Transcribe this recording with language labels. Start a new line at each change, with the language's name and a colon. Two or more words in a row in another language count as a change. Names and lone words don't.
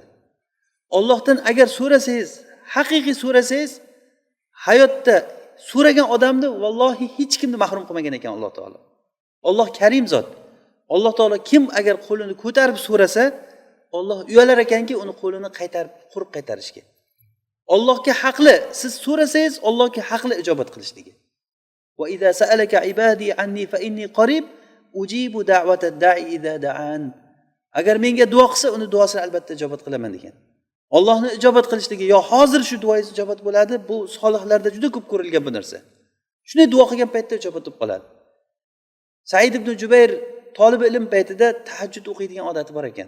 Uzbek: Allohdan agar so'rasangiz, haqiqiy so'rasangiz, hayotda so'ragan odamni vallohi hech kimni mahrum qilmagan ekan Alloh taolo. Alloh Karim zot. Alloh taolo kim agar qo'lini ko'tarib so'rasa, Alloh uyalar ekanki, uni qo'lini qaytarib, qurib qaytarishga. Allohga haqli, siz so'rasangiz, Allohga haqli ijobat qilishligi.
Arabic: وإذا سألك عبادي عني فإني قريب أجيب دعوة الداع إذا دعان.
Uzbek: Agar menga duo qilsa, uni duosini albatta ijobat qilaman degan. Allohni ijobat qilishligi, yo hozir shu duoingiz ijobat bo'ladi, bu solihlarda juda ko'p ko'rilgan bu narsa. Shunday duo qilgan paytda ijobat bo'lib qoladi. Said ibn Jubayr talib ilm paytida tahajjud o'qiydigan odati bor ekan.